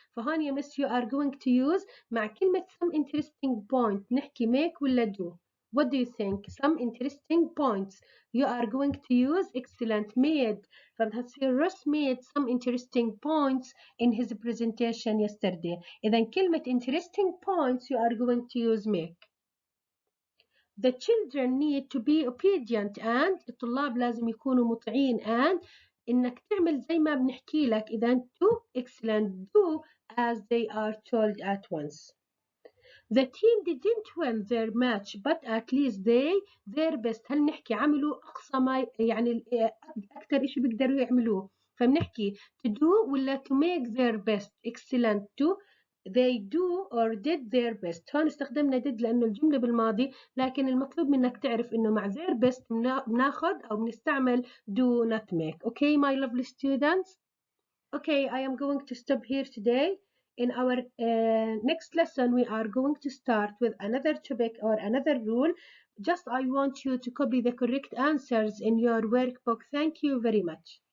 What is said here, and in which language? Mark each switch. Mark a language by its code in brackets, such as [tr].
[en] فهون يا miss you are going to use [ar] مع كلمة [en] some interesting point نحكي make ولا do. What do you think? Some interesting points. You are going to use excellent made. [ar] فبدها تصير [en] Ross made some interesting points in his presentation yesterday. إذا كلمة interesting points you are going to use make. The children need to be obedient and [ar] الطلاب لازم يكونوا مطيعين and إنك تعمل زي ما بنحكي لك. [en] إذا to excellent do as they are told at once. The team didn't win their match but at least they their best. [ar] هل نحكي عملوا أقصى ما يعني أكثر إشي بيقدروا يعملوه. [en] فبنحكي to do ولا to make their best. excellent to they do or did their best. [ar] هون استخدمنا did لأنه الجملة بالماضي لكن المطلوب منك تعرف إنه مع their best بناخد أو بنستعمل do not make. [en] Okay my lovely students. Okay, I am going to stop here today. In our next lesson, we are going to start with another topic or another rule. Just I want you to copy the correct answers in your workbook. Thank you very much.